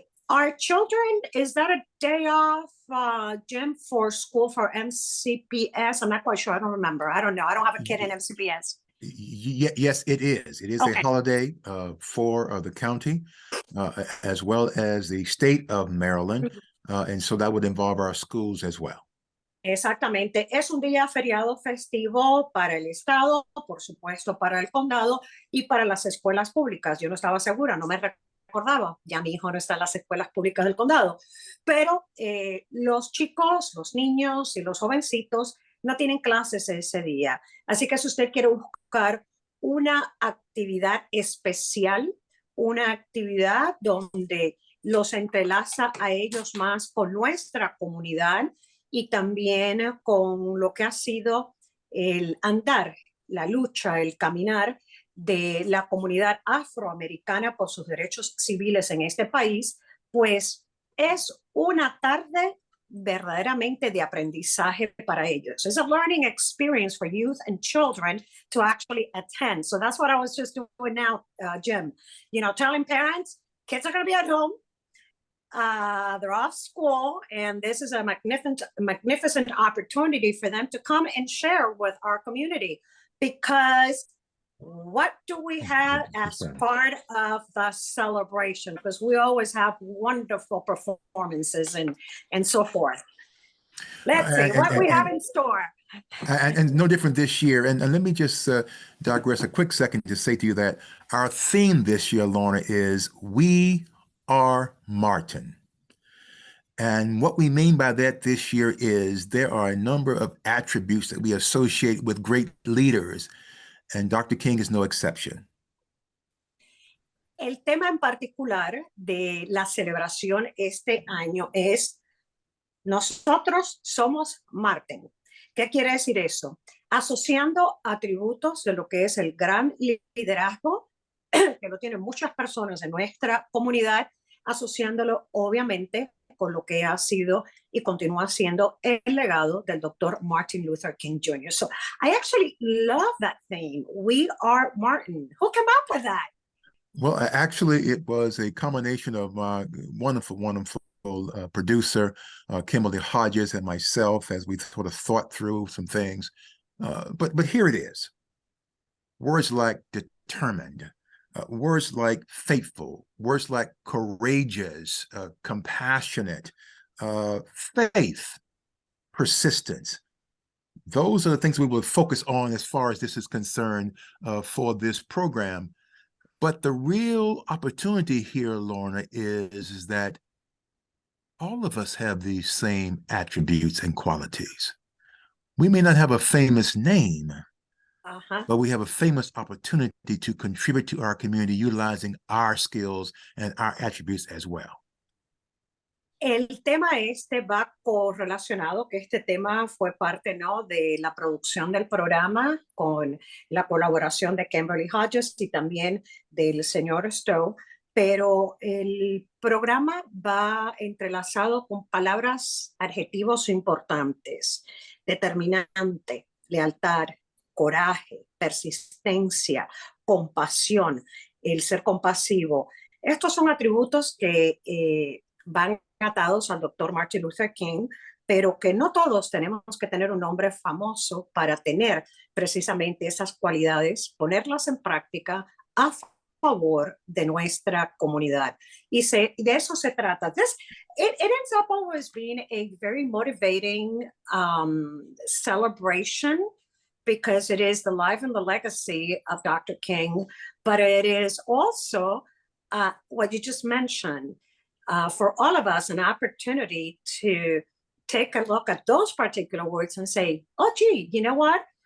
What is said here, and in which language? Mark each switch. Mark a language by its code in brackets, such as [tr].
[en] Our children, is that a day off, Jim, for school for MCPS? I'm not quite sure. I don't remember. I don't know. I don't have a kid in MCPS. Yes, it is. It is okay. A holiday for the county, as well as the state of Maryland. And so that would involve our schools as well. [es] Exactamente. Es un día feriado festivo para el estado, por supuesto, para el condado y para las escuelas públicas. Yo no estaba segura, no me recordaba, ya mi hijo no está en las escuelas públicas del condado, pero los chicos, los niños y los jovencitos no tienen clases ese día. Así que si usted quiere buscar una actividad especial, una actividad donde los entrelaza a ellos más con nuestra comunidad y también con lo que ha sido el andar, la lucha, el caminar de la comunidad afroamericana por sus derechos civiles en este país, pues es una tarde verdaderamente de aprendizaje para ellos. [en] It's a learning experience for youth and children to actually attend. So that's what I was just doing now, Jim. You know, telling parents, kids are going to be at home. They're off school, and this is a magnificent opportunity for them to come and share with our community. Because what do we have as part of the celebration? Because we always have wonderful performances and so forth. Let's see what we have in store. And no different this year. And let me just digress a quick second to say to you that our theme this year, Lorna, is We Are Martin. And what we mean by that this year is there are a number of attributes that we associate with great leaders, and Dr. King is no exception. [es] El tema en particular de la celebración este año es nosotros somos Martin. ¿Qué quiere decir eso? Asociando atributos de lo que es el gran liderazgo, que lo tienen muchas personas en nuestra comunidad, asociándolo obviamente con lo que ha sido y continúa siendo el legado del Dr. Martin Luther King Jr. [en] So I actually love that theme. We are Martin. Who came up with that? Well, actually, it was a combination of my wonderful producer, Kimberly Hodges, and myself as we sort of thought through some things. But here it is. Words like determined, words like faithful, words like courageous, compassionate, faith, persistence. Those are the things we will focus on as far as this is concerned for this program. But the real opportunity here, Lorna, is that all of us have these same attributes and qualities. We may not have a famous name, but we have a famous opportunity to contribute to our community utilizing our skills and our attributes as well. [es] El tema este va correlacionado, que este tema fue parte, ¿no?, de la producción del programa con la colaboración de Kimberly Hodges y también del señor Stowe, pero el programa va entrelazado con palabras, adjetivos importantes: determinante, lealtad, coraje, persistencia, compasión, el ser compasivo. Estos son atributos que van atados al Dr. Martin Luther King, pero que no todos tenemos que tener un nombre famoso para tener precisamente esas cualidades, ponerlas en práctica a favor de nuestra comunidad. Y de eso se trata. [en] It ends up always being a very motivating celebration, because it is the life and the legacy of Dr. King, but it is also what you just mentioned, for all of us, an opportunity to take a look at those particular words and say, oh, gee, you know what?